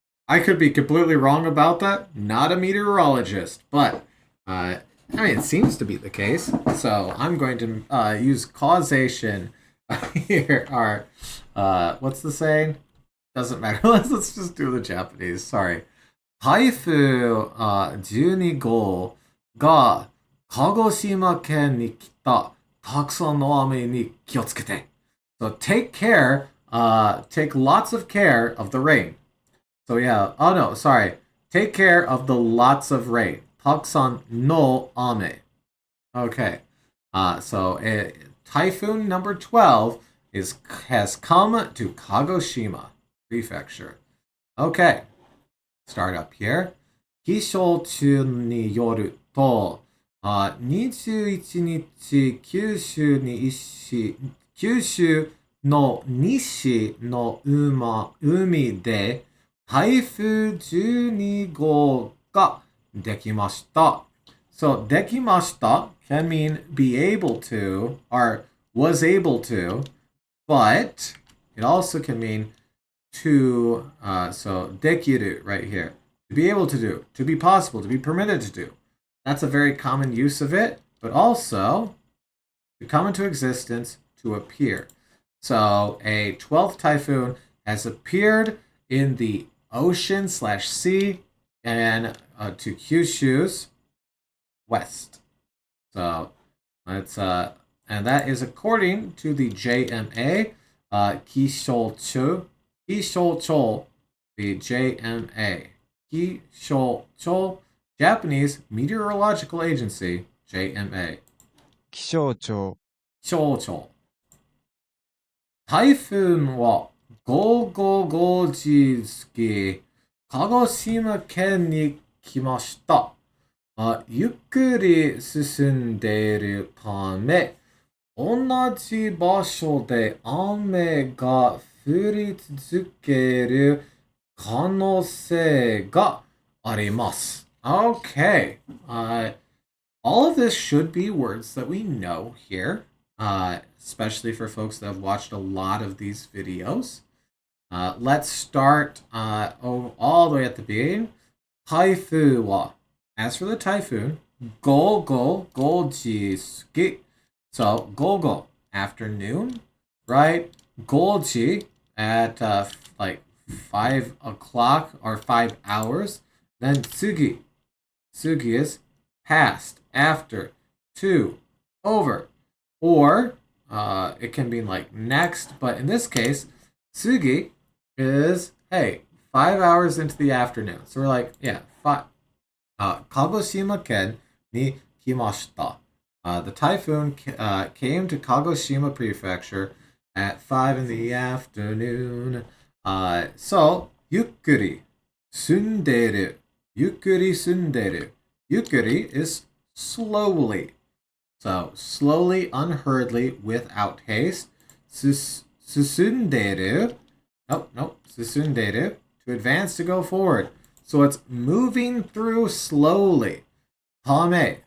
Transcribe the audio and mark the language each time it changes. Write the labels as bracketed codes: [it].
[en] I could be completely wrong about that. Not a meteorologist, but I mean, it seems to be the case. So I'm going to use causation here. Or what's the saying? Doesn't matter. Let's just do the Japanese. Sorry. [ja] 台風12号が鹿児島県に来たたくさんの雨に気をつけて。 [en] So take care, take lots of care of the rain. So yeah, oh no, sorry. Take care of the lots of rain. [ja] たくさんの雨.Okay. [en] Typhoon number 12 has come to Kagoshima Prefecture. Okay. Start up here. [ja] 気象庁によると、21日、九州の西の海で台風12号ができました。 [en] So, できました can mean be able to or was able to, but it also can mean to, so できる right here. To be able to do, to be possible, to be permitted to do. That's a very common use of it, but also to come into existence, to appear. So a 12th typhoon has appeared in the ocean/sea and to Kyushu's west. So it's and that is according to the JMA, Kishoucho, the JMA, Kishoucho, Japanese Meteorological Agency, JMA. [ja] 気象庁、気象庁。台風は午後5時過ぎ、鹿児島県に来ました。ゆっくり進んでいるため、同じ場所で雨が降り続ける可能性があります。 [en] Okay. All of this should be words that we know here, especially for folks that have watched a lot of these videos. Let's start all the way at the beginning. [ja] 台風は [en] As for the typhoon, [ja] 午後5時過ぎ. [en] So, 午後, afternoon, right? 5時 at like 5 o'clock or 5 hours. Then 次. 次 is past, after, to, over. Or it can be like next, but in this case, 次 is, hey, 5 hours into the afternoon. So we're like, yeah, [ja] 鹿児島県に来ました. [en] The typhoon came to Kagoshima Prefecture at 5 in the afternoon. [ja] So, ゆっくり住んでいる. ゆっくり住んでいる. [en] ゆっくり is slowly. So, slowly, unhurriedly, without haste. [ja] 進んでいる.Nope. 進んでいる. [en] To advance, to go forward. So it's moving through slowly. Tame.